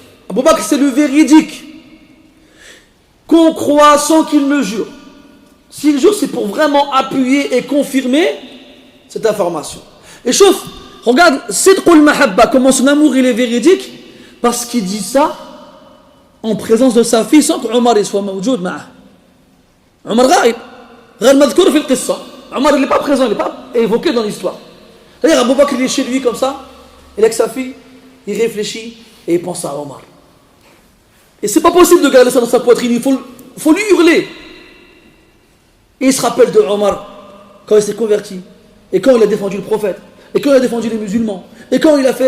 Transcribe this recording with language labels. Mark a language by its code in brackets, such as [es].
[fr] Abu Bakr, c'est le véridique qu'on croit sans qu'il ne jure. S'il jure, c'est pour vraiment appuyer et confirmer cette information. Et chauffe, regarde, Sidqul Mahabba, comment son amour il est véridique, parce qu'il dit ça en présence de sa fille sans que Omar soit [ar] mawjoud ma'ah. Omar ghaib, غير مذكور في القصة. [fr] Omar il n'est pas présent, il n'est pas évoqué dans l'histoire. C'est-à-dire Abu Bakr il est chez lui comme ça, il est avec sa fille, il réfléchit et il pense à Omar. Et c'est pas possible de garder ça dans sa poitrine, il faut lui hurler. Et il se rappelle de Omar quand il s'est converti, et quand il a défendu le prophète, et quand il a défendu les musulmans, et quand il a fait.